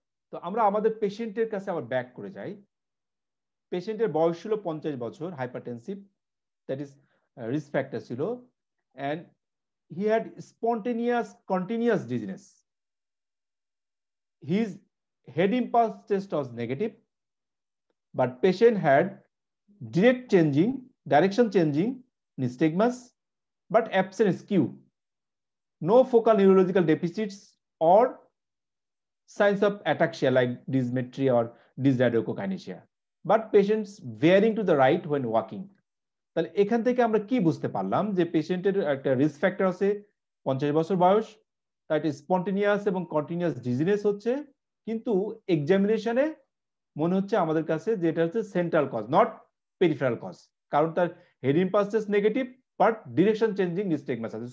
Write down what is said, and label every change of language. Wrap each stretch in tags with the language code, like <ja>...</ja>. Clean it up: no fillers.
<bn>তো আমরা আমাদের পেশেন্টের কাছে আবার ব্যাক করে যাই। পেশেন্টের বয়স ছিল 50 বছর, hypertensive,</bn> <en>that is risk factor</en> <bn>ছিল,</bn> <en>and he had spontaneous continuous dizziness. His head impulse test was negative, but patient had direction changing nystagmus, but absent skew, no focal neurological deficits or signs of ataxia like dysmetria or dysradiocockinesia, but patients veering to the right when walking.</en> <bn>তাহলে এখান থেকে আমরা কি বুঝতে পারলাম যে পেশেন্টের একটা রিস্ক ফ্যাক্টর আছে, 50 বছর বয়স, তার একটা স্পন্টেনিয়াস এবং কন্টিনিউয়াস ডিজিনেস হচ্ছে, কিন্তু এক্সামিনেশনে মনে হচ্ছে আমাদের কাছে যে এটা হচ্ছে central cause,</bn> <en>not peripheral cause,</en> <bn>কারণ তার head impulse test negative but direction changing নিস্টেগমাস আছে।</bn>